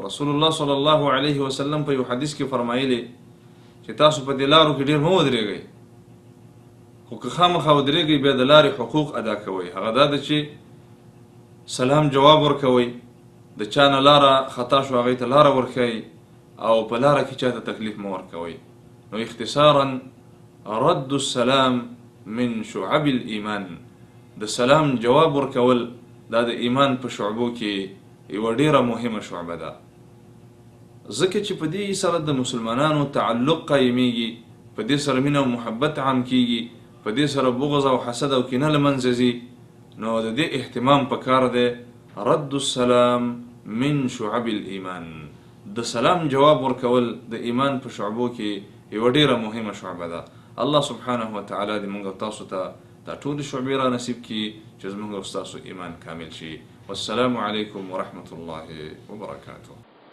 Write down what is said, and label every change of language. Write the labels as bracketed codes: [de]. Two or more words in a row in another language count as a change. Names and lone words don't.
[ar] رسول الله صلی الله علیه وسلم [ps] په یو حدیث کې فرمایلی چې تاسو په دې لارو کې ډیر مه ودرېږئ، خو که خامخا ودرېږئ بیا د لارې حقوق ادا کوئ. هغه دا ده چې سلام جواب ورکوئ، د چا نه لاره خطا شو هغې ته لاره ورښئ، او په لاره کې چاته تکلیف مه ورکوئ. [ar] نو اختصارا رد السلام من شعب الایمان، [ps] د سلام جواب ورکول دا د ایمان په شعبو کې یوه ډیره مهمه شعبه ده، ځکه چې په دې سره د مسلمانانو تعلق قایمیږي، په دې سره مینه او محبت عام کیږي، په دې سره بغض او حسد او کینه له منځه ځي. نو د دې اهتمام پکار دی. [ar] رد السلام من شعب الایمان، [ps] د سلام جواب ورکول د ایمان په شعبو کې یوه ډیره مهمه شعبه ده. [ar] الله سبحانه وتعالی [ps] دې موږ تاسو ته دا ټولې شعبې را نصیب کړي چې زموږ او ستاسو ایمان کامل شي. [ar] والسلام علیکم ورحمة الله وبرکاته.